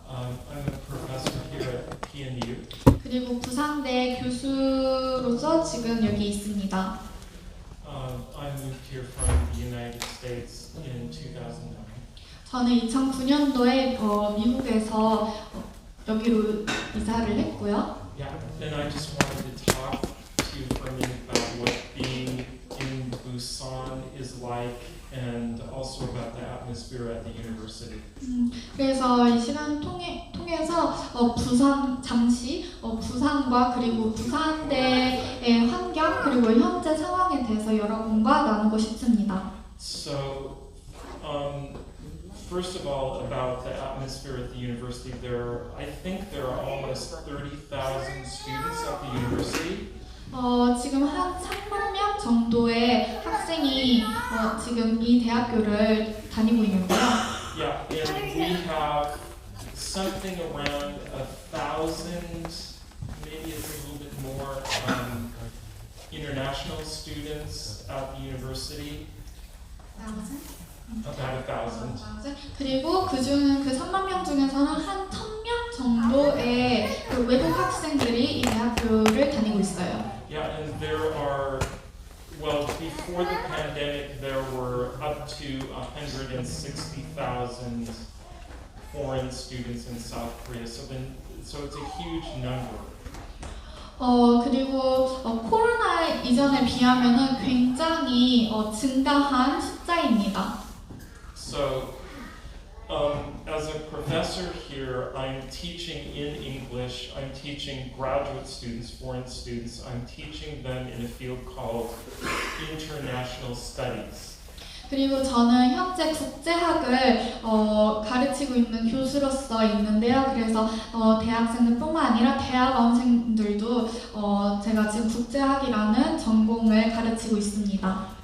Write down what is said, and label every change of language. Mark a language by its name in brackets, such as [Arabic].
[English] I'm a professor here at PNU. [Korean] 그리고 부산대 교수로서 지금 여기 있습니다. [English] I moved here from the United States in 2009. [Korean] 저는 2009년도에 미국에서 여기로 이사를 했고요. [English] Yeah, and I just wanted to talk to you for a minute about what being in Busan is like, and also about the atmosphere at the university. [Korean] 그래서 이 시간 통해서 잠시 부산과 그리고 부산대의 환경 그리고 현재 상황에 대해서 여러분과 나누고 싶습니다. [English] So, first of all, about the atmosphere at the university, I think there are almost 30,000 students at the university. [Korean] 지금 한 3만 명 정도의 학생이 지금 이 대학교를 다니고 있는데요. [English] Yeah, and we have something around 1,000, maybe it's a little bit more, international students at the university. About 1,000. [Korean] 그리고 그 3만 명 중에서는 한 1,000명 정도의 그 외국 학생들이 이 대학교를 다니고 있어요. [English] Yeah, and there are, well, before the pandemic, there were up to 160,000 foreign students in South Korea. So it's a huge number. [Korean] 그리고 코로나 이전에 비하면은 굉장히 증가한 숫자입니다. [English] So, as a professor here, I'm teaching in English. I'm teaching graduate students, foreign students. I'm teaching them in a field called international studies. [Korean] 그리고 저는 현재 국제학을 가르치고 있는 교수로서 있는데요. 그래서 대학생들뿐만 아니라 대학원생들도 제가 지금 국제학이라는 전공을 가르치고 있습니다.